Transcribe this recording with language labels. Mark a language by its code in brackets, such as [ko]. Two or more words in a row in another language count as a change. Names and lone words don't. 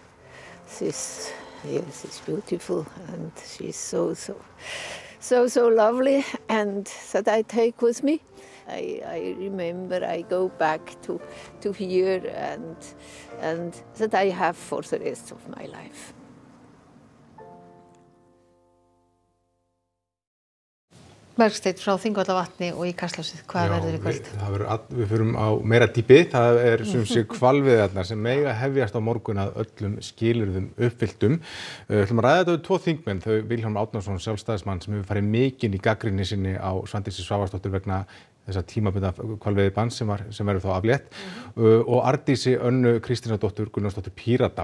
[en] She's beautiful, and she's so lovely, and that I take with me. I remember I go back to here, and that I have for the rest of my life. [is] Bergsteinn frá Þingvallavatni og í Kastljósið, hvað verður í kvöld? Við förum á meira dýpi, það er sem sé hvalveiðarnar sem mega hefjast á morgun að öllum skilyrðum uppfylltum. Við ætlum að ræða þetta við 2 þingmenn, þau Vilhjálmur Árnason, sjálfstæðismann sem hefur farið mikinn í gagnrýni sinni á Svandísi Svavarsdóttur vegna þessa tímabundna hvalveiðibanns sem verður þá aflétt og Arndísi Önnu Kristínardóttur Gunnarsdóttur Pírata.